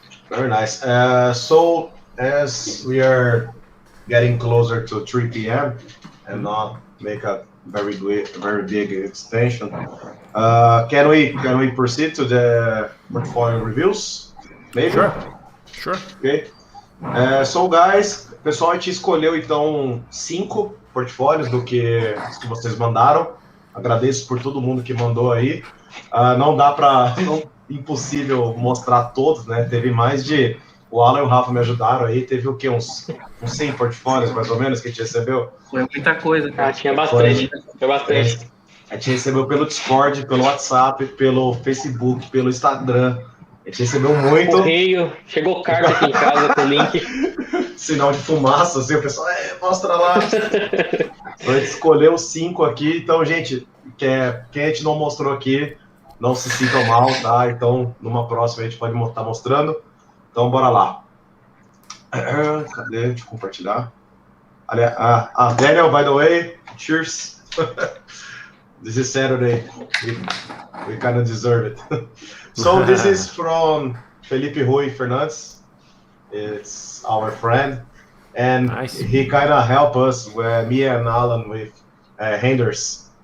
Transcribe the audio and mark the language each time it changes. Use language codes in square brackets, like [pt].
[en] Very nice. So as we are getting closer to 3 p.m. and not make a very big extension, can we proceed to the portfolio reviews? Maybe? Sure. Okay. So guys, [pt] pessoal, a gente escolheu então 5 portfólios do que vocês mandaram. Agradeço por todo mundo que mandou aí. Não dá para, impossível mostrar todos, né? Teve mais de, o Alan e o Rafa me ajudaram aí, teve o quê? Uns 100 portfólios mais ou menos que a gente recebeu? Foi muita coisa, cara. Tinha bastante. Foi bastante. A gente recebeu pelo Discord, pelo WhatsApp, pelo Facebook, pelo Instagram. A gente recebeu muito. Correio, chegou carta aqui em casa com o link. Sinal de fumaça, assim, o pessoal, mostra lá. Então a gente escolheu 5 aqui. Então, gente, quem a gente não mostrou aqui, não se sintam mal, tá? Então, numa próxima a gente pode estar mostrando. Então, bora lá. Cadê? Deixa eu compartilhar. [en] Daniel, by the way, cheers. This is Saturday. We kind of deserve it. So this is from Felipe Rui Fernandes. It's our friend, and nice. He kind of helped us, me and Alan, with handers.